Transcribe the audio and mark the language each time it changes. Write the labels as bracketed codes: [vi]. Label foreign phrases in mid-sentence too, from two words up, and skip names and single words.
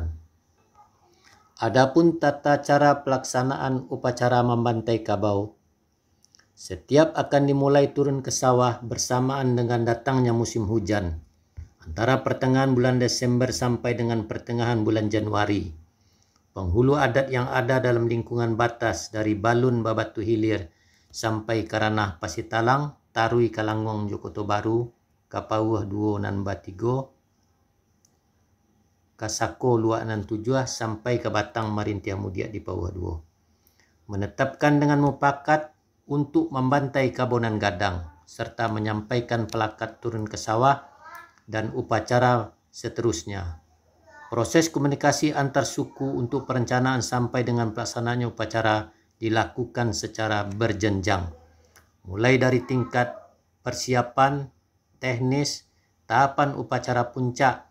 [id] Adapun tata cara pelaksanaan upacara membantai kabau, setiap akan dimulai turun ke sawah bersamaan dengan datangnya musim hujan, antara pertengahan bulan Desember sampai dengan pertengahan bulan Januari. Penghulu adat yang ada dalam lingkungan batas dari Balun Babatu Hilir sampai Karanah Pasitalang, Tarui Kalangong Jokoto Baru, Kapauh Duo nan Batigo, Kasako Luak nan Tujuh sampai ke Batang Marintia Mudia di Pauh Duo. menetapkan dengan mufakat untuk membantai kabunan gadang, serta menyampaikan pelakat turun ke sawah, dan upacara seterusnya. Proses komunikasi antar suku untuk perencanaan sampai dengan pelaksanaannya upacara dilakukan secara berjenjang, mulai dari tingkat persiapan, teknis, tahapan upacara puncak.